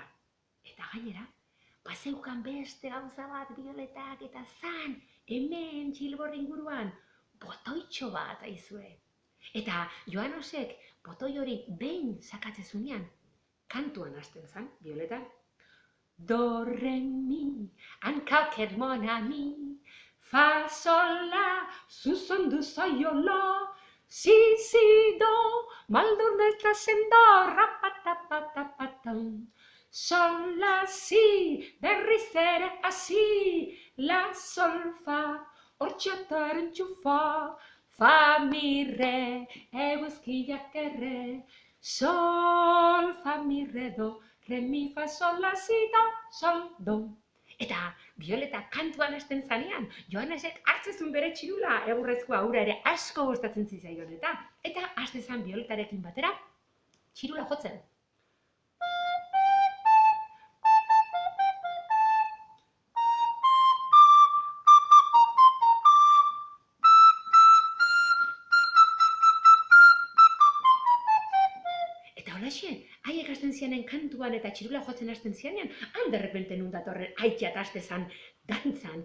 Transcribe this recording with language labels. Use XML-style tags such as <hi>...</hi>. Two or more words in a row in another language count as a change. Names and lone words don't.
<eu>Eta gainera, bazeukan beste gauza bat Violetak eta zan, hemen Txilbor inguruan, botoitxo bat aizue. Eta Joanesek botoi hori behin sakatzezunean, kantuan hasten zan, Violeta. Do, re, mi, hankalker monami, fa, sol, la, zuzon du zaiola, si, si, do, maldurnezta sendo, rapatapatapatam. Sol, la, si, berriz ere hasi, la, sol, fa, hortxataren txufa, fa, mi, re, eguzkiak erre, sol, fa, mi, re, do, re, mi, fa, sol, la, si, do, sol, do. Eta Violeta kantuan hasten zanean, Joanesek hartzezun bere txirula egurrezkoa ura ere asko gustatzen zitzaion eta haste zan Violetarekin batera txirula jotzen. Haiek hasten zianen kantuan eta txirula jotzen hasten zianean, han derrepente nun datorren aitzat haste zan dantzan.</eu>